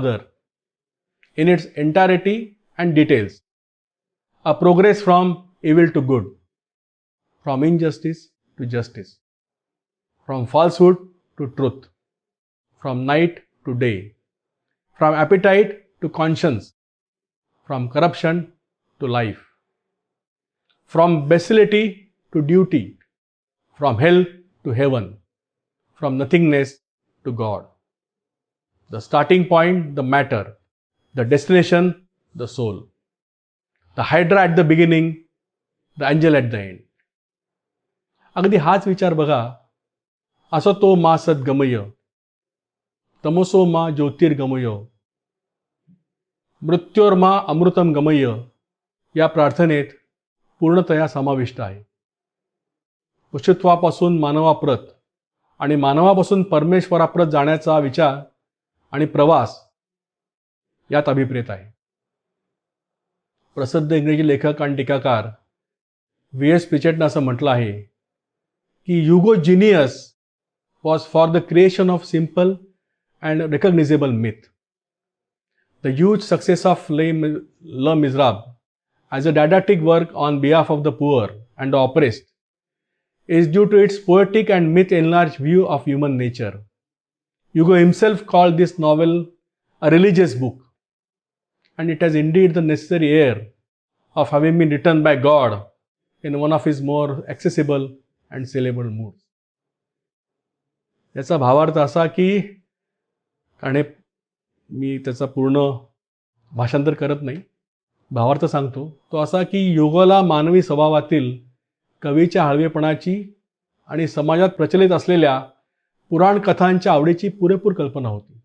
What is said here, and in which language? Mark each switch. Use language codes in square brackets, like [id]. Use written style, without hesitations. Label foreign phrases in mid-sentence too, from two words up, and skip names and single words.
[en] other in its entirety and details, a progress from evil to good, from injustice to justice, from falsehood to truth, from night to day, from appetite to conscience, from corruption to life, from bestiality to duty, from hell to heaven, from nothingness to God. The starting point, the matter, the destination, the soul, the hydra at the beginning, the angel at the end. [mr] अगदी हाच विचार बघा. [sa] असतो मा सद्गमय, तमसो मा ज्योतिर्गमय, मृत्योर्मा अमृतम गमय [mr] या प्रार्थनेत पूर्णतया समाविष्ट आहे. पशुत्वापासून मानवाप्रत आणि मानवापासून परमेश्वराप्रत जाण्याचा विचार आणि प्रवास यात अभिप्रेत आहे. प्रसिद्ध इंग्रजी लेखक आणि टीकाकार V.S. प्रिचेटनं असं म्हटलं आहे की [en] युगोजिनियस was for the creation of simple and recognizable myth. The huge success of Les Miserables as a didactic work on behalf of the poor and the oppressed is due to its poetic and myth-enlarged view of human nature. Hugo himself called this novel a religious book, and it has indeed the necessary air of having been written by God in one of his more accessible and saleable moods. [mr] याचा भावार्थ असा की आणि मी त्याचा पूर्ण भाषांतर करत नाही, भावार्थ सांगतो तो असा की योगाला मानवी स्वभावातील कवीच्या हळवेपणाची आणि समाजात प्रचलित असलेल्या पुराण कथांच्या आवडीची पुरेपूर कल्पना होती.